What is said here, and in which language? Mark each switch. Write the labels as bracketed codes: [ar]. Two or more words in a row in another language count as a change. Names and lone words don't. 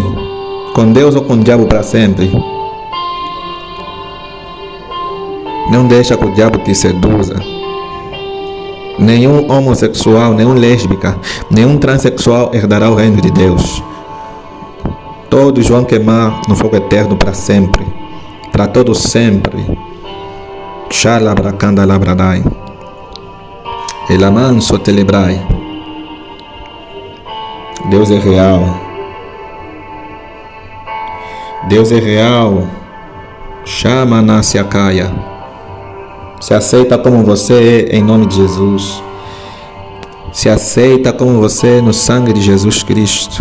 [pt] Com Deus ou com o diabo para sempre? Não deixa que o diabo te seduza. Nenhum homossexual, nenhum lésbica, nenhum transexual herdará o reino de Deus. Todos vão queimar no fogo eterno para sempre, para todo sempre. Xalabracanda labradai, elamanso telebrai. Deus é real. Deus é real. Chama Nasiakaya. Se aceita como você é em nome de Jesus. Se aceita como você é no sangue de Jesus Cristo.